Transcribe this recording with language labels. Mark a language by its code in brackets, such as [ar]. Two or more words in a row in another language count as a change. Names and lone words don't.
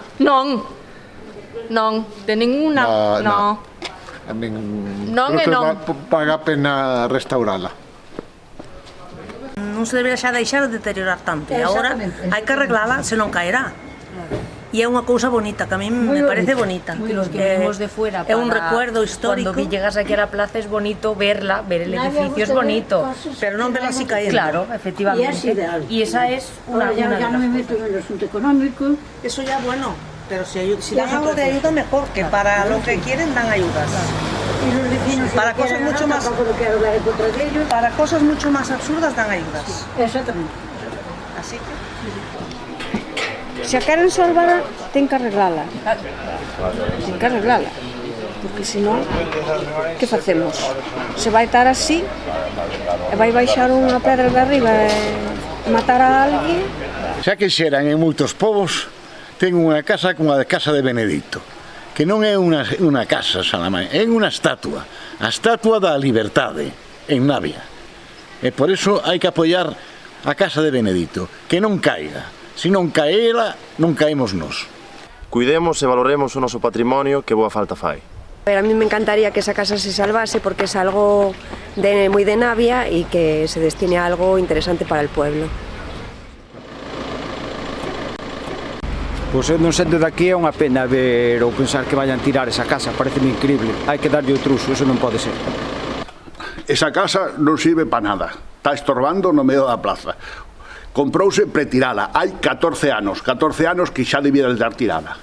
[gl] Non, [es] de ninguna, [gl] non. A min Non e non. Paga a pena restaurala. Non se debería xa deixar de deteriorar tanto e agora hai que arreglala, se non caerá. E é unha cousa bonita, que [es] a mí me parece bonita. Los que venimos de fuera, é un recuerdo histórico. Cuando llegas aquí a la plaza es bonito verla, ver el edificio es bonito. [gl] Pero non verla así caendo. [es] Claro, efectivamente. Y esa es una ya no me meto en el asunto económico. Eso ya bueno, pero si dan algo de ayuda mejor, que para lo que quieren dan ayudas. Y los vecinos para cosas mucho más para cosas mucho más absurdas dan ayudas. Exactamente. Así que [gl] Se a queren salvar, ten que arreglala. Ten que arreglala. Porque senón, que facemos? Se vai estar así, e vai baixar unha pedra de arriba e matar a alguén. Xa que xeran en moitos povos, ten unha casa como a Casa de Benedicto, que non é unha casa, Salamán, é unha estatua, a estatua da liberdade en Navia. E por iso hai que apoiar a Casa de Benedicto, que non caiga. Se non cae ela, non caemos nós. Cuidemos e valoremos o noso patrimonio que boa falta fai. [es] A mí me encantaría que esa casa se salvase porque es algo muy de Navia y que se destine a algo interesante para el pueblo. [gl] Pois non sendo daqui é unha pena ver ou pensar que vayan tirar esa casa, pareceme increíble. Hai que darlle outro uso, eso non pode ser. Esa casa non sirve para nada, está estorbando no medio da plaza. Comprouse pretirala, hai 14 anos que xa debía de dar tirada.